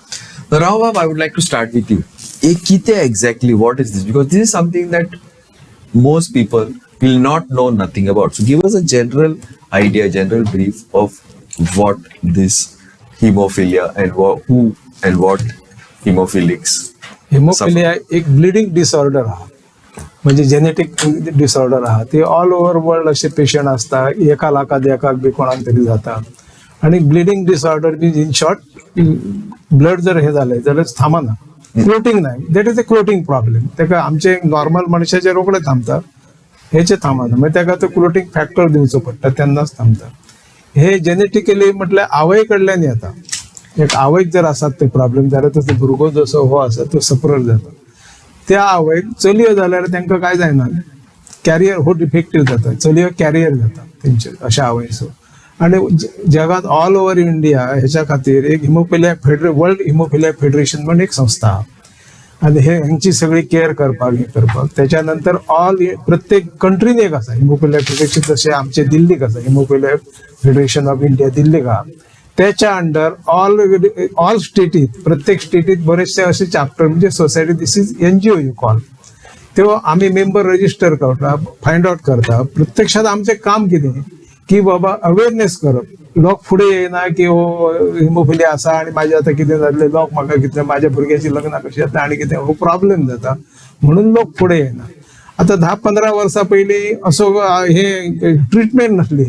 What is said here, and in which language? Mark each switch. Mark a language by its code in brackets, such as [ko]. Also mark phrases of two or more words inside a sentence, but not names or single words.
[en] So Rao Baba, I would like to start with you. Exactly, what is this? Because this is something that most people will not know nothing about. So give us a general idea, general brief of what this hemophilia and who and what hemophilics. [kok] हिमोफिलिया एक [en] bleeding disorder [kok] हा, म्हणजे [en] genetic disorder [kok] हा. ते [en] all over world [kok] असे पेशंट असतात, 1 लाखात एकाक बी कोणाक तरी जाता. आणि [en] bleeding disorder means in short blood [kok] जर हे झालंय जाल्यार थांबना, क्लोटिंग नाही. [en] That is a clotting problem. [kok] तेका आमचे नॉर्मल मनशाचे रोखडे थांबता, हेचे थांबना. म्हणजे तेका तो [en] clotting factor [kok] दिवचो पडटा, तेन्नाच थांबता. हे जेनेटिकली म्हटल्यार आवय कडल्यान येता. एक आवयक जर आसात ते प्रॉब्लेम जाल्यार तो भुरगो जसो हो आसा तो सफरर जाता. त्या आवयक चलयो जाल्यार तांकां काय जायना, कॅरियर हो डिफेक्टिव्ह जाता, चलयो कॅरियर जाता तेंचे अशा आवयचो. आणि जगात [en] all over India [kok] ह्याच्या खातीर एक हिमोफिलिया वर्ल्ड हिमोफिलिया फेडरेशन म्हणून एक संस्था हा. आणि हे ह्यांची सगळी केअर करपाक त्याच्यानंतर प्रत्येक कंट्रीन एक आसा हिमोफिलिया फेडरेशन. जसे आमचे दिल्लीक आसा हिमोफिलिया फेडरेशन ऑफ इंडिया दिल्लीक हा. त्याच्या [en] under all [kok] स्टेटीत, प्रत्येक स्टेटीत बरेचसे असे चॅप्टर म्हणजे सोसायटी, [en] This is NGO you call. [kok] तेव्हा आम्ही [en] member register [kok] करता, [en] find out [kok] करता. प्रत्यक्षात आमचे काम कितें की बाबा अवेअरनेस करप. लोक फुडें येना की हो हिमोफिलिया आसा आणि माझे आता कितें जातलें, लोक म्हाका कितें माझ्या भुरग्याची लग्नां कशी जाता आनी कितें हो प्रॉब्लेम जाता म्हणून लोक फुडें येना. आता 10-15 वर्सां पयलीं असो हे ट्रिटमेंट नासली.